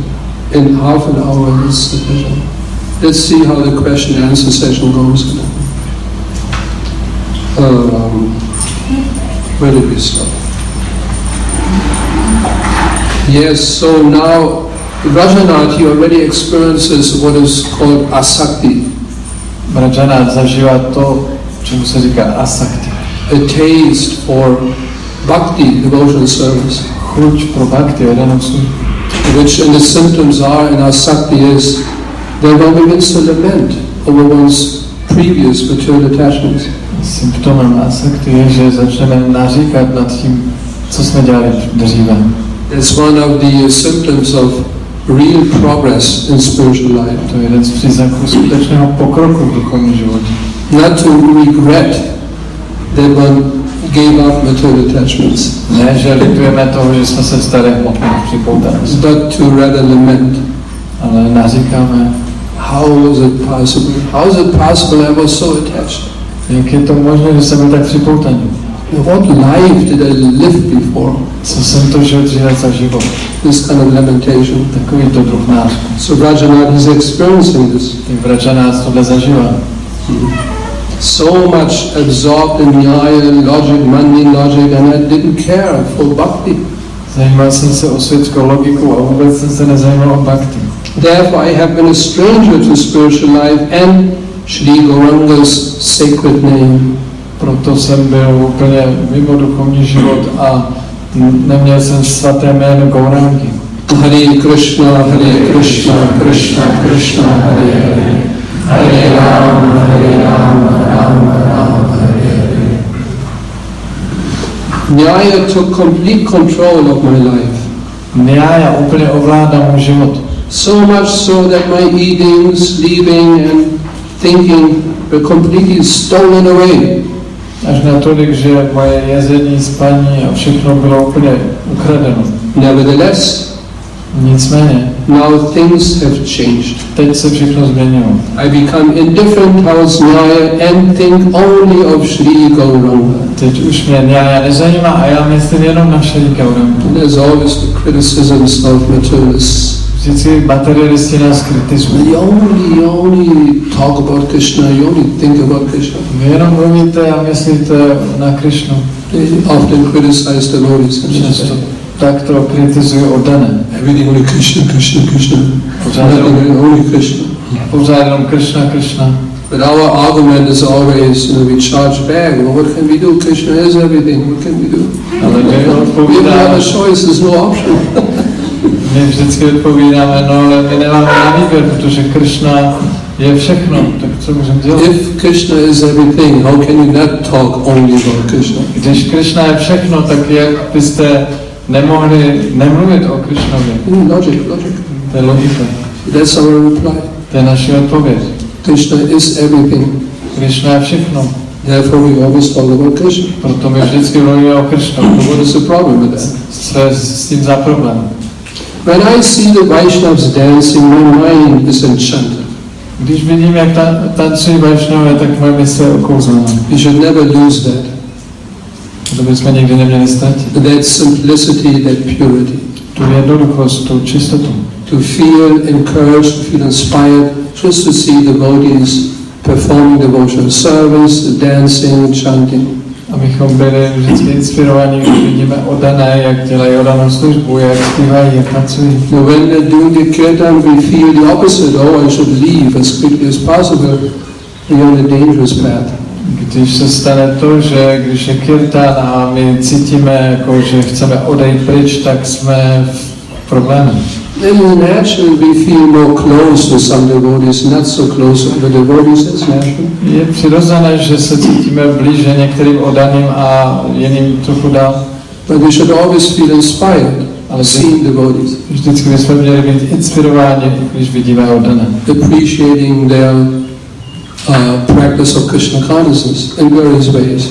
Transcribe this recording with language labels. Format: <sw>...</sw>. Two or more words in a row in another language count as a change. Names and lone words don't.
<en>In half an hour is sufficient. Let's see how the question and answer session goes. Where did we stop? Yes, so now Rajanath, he already experiences what is called asakti.</en> <cs>Vrajana zažívá to, čemu se říká asakti.</cs> <en>A taste for bhakti, devotional service.</en> <cs>Chuť pro bhakti, vedenou službu.</cs> <en>Which in the symptoms are in asakti is that one begins to lament over one's previous material attachments.</en> <cs>Symptomem asakti je, že začneme naříkat nad tím, co jsme dělali dříve.</cs> <en>That's one of the symptoms of real progress in spiritual life.</en> <cs>To je jeden z příznaků skutečného pokroku v duchovním životě.</cs> <en>Not to regret that one gave up material attachments.</en> <cs>Ne, že litujeme toho, že jsme se stali hmotných připoutanosti.</cs> <en>But to rather lament.</en> <cs>Ale naříkáme,</cs> <en>how is it possible? How is it possible I was so attached?</en> <cs>jak je to možné, že jsem byl tak připoutaný?</cs> <en>What life did I live before?</en> <cs>Co jsem to žil dříve za život?</cs> <en>This kind of lamentation.</en> <cs>Takový to druh nářku.</cs> <en>So Rajanath is experiencing this.</en> <cs>Tak Vrajana tohle zažívá.</cs> <en>So much absorbed in nyaya, logic, mundane logic, and I didn't care for bhakti.</en> <cs>Zajímal jsem se o světskou logiku a vůbec jsem se nezajímal o bhakti.</cs> <en>Therefore I have been a stranger to spiritual life and Shri Gauranga's sacred name.</en> <cs>Proto jsem byl úplně mimo duchovní život a neměl jsem svaté jméno Gaurangi.</cs> <sa>Hare Krishna, Krishna Krishna, Hare Hare. Hare Rama, Rama Rama, Hare Hare.</sa> <en>Nyaya took complete control of my life.</en> <cs>Nyaya úplně ovládá můj život.</cs> <en>So much so that my eating, sleeping and thinking were completely stolen away.</en> <cs>Až natolik, že moje jezení, spaní a všechno bylo úplně ukradeno.</cs> <en>Nevertheless,</en> <cs>Nicméně,</cs> <en>Now things have changed.</en> <cs>Teď se všechno změnilo.</cs> <en>I become indifferent towards Nyaya and think only of Sri Gauranga.</en> <cs>Teď už mě Nyaya nezajímá a já myslím jenom na Sri Gauranga.</cs> <en>There's always the criticisms of materialists.</en> <cs>Vždycky materialisti nás kritizují.</cs> <en>You only talk about Krishna, you only think about Krishna.</en> <cs>Vy jenom mluvíte a myslíte na Krishnu.</cs> <en>They often criticize devotees.</en> <cs>Často tak to kritizují oddané.</cs> <en>Everything only Krishna, Krishna, Krishna. Only Krishna.</en> <cs>Pořád jenom Krishna, Krishna.</cs> <en>But our argument is always, we charge back. Well, what can we do? Krishna is everything. What can we do?</en> <cs>Ale my</cs> <en>We have</en> <cs>odpovídáme,</cs> <en>no choice. There's no option.</en> <cs>my vždycky odpovídáme, no ale my nemáme na výběr, protože Krishna je všechno, tak co můžeme dělat?</cs> <en>If Krishna is everything, how can you not talk only about Krishna?</en> <cs>Když Krishna je všechno, tak jak byste nemohli nemluvit o Krishnovi?</cs> <en>Logic.</en> <cs>To je logika.</cs> <en>That's our reply.</en> <cs>To je naše odpověď.</cs> <en>Krishna is everything.</en> <cs>Krishna je všechno.</cs> <en>Therefore, we always talk about Krishna.</en> <cs>Proto my vždycky mluvíme o Krishnu.</cs> <en>What is the problem with that?</en> <cs>Co je s tím za problém?</cs> <en>When I see the Vaishnavas dancing, my mind is enchanted.</en> <cs>Když vidím, jak tancují Vaishnavové, tak moje mysl je okouzlená.</cs> <en>We should never lose that.</en> <cs>To bychom nikdy neměli ztratit.</cs> <en>That simplicity, that purity.</en> <cs>Tu jednoduchost, tu čistotu.</cs> <en>To feel encouraged, to feel inspired, just to see devotees performing devotional service, dancing, chanting.</en> <cs>Abychom byli vždycky inspirovaní, když vidíme oddané, jak dělají oddanou službu, jak zpívají, jak pracují.</cs> <en>When they're doing the kirtan, we feel the opposite. Oh, I should leave as quickly as possible. We are on a dangerous path.</en> <cs>Když se stane to, že když je kirtan a my cítíme, jako, že chceme odejít pryč, tak jsme v problému.</cs> <en>Then naturally we feel more close to some devotees, not so close to the devotees as natural.</en> <cs>Je přirozené, že se cítíme blíže některým oddaným a jiným trochu dál.</cs> <en>But we should always feel inspired,</en> <cs>Ale</cs> <en>seeing devotees,</en> <cs>vždycky bychom měli být inspirováni, když vidíme oddané.</cs> <en>appreciating their practice of Krishna consciousness in various ways.</en>